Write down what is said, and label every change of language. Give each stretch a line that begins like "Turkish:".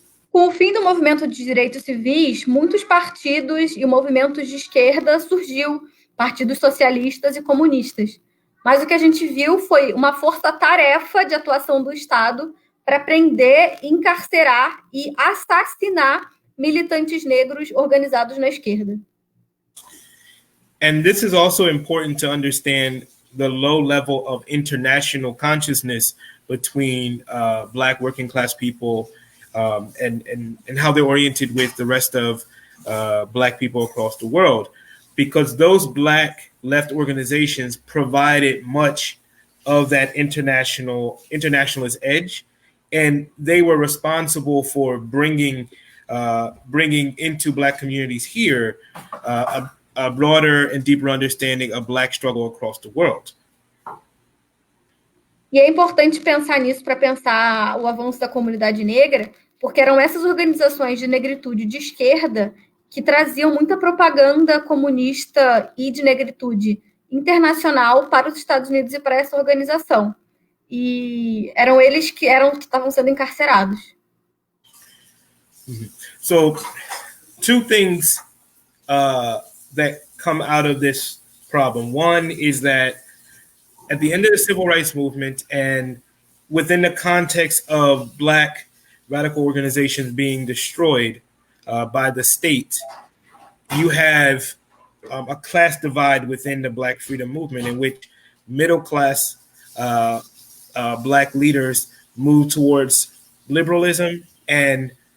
Portuguese: Com o fim do movimento de direitos civis, muitos partidos e movimentos de esquerda surgiu, partidos socialistas e comunistas. Mas o que a gente viu foi uma força-tarefa de atuação do Estado para prender, encarcerar e assassinar militantes negros organizados na esquerda.
English: And this is also important to understand the low level of international consciousness between Black working class people and how they're oriented with the rest of Black people across the world, because those Black left organizations provided much of that internationalist edge, and they were responsible for bringing into Black communities here a broader and deeper understanding of Black struggle across the world.
Portuguese: E é importante pensar nisso para pensar o avanço da comunidade negra, porque eram essas organizações de negritude de esquerda que traziam muita propaganda comunista e de negritude internacional para os Estados Unidos e para essa organização. E eram eles que estavam sendo encarcerados.
English: So, two things that come out of this problem. One is that at the end of the civil rights movement and within the context of Black radical organizations being destroyed by the state, you have a class divide within the Black freedom movement in which middle class Black leaders move towards liberalism, and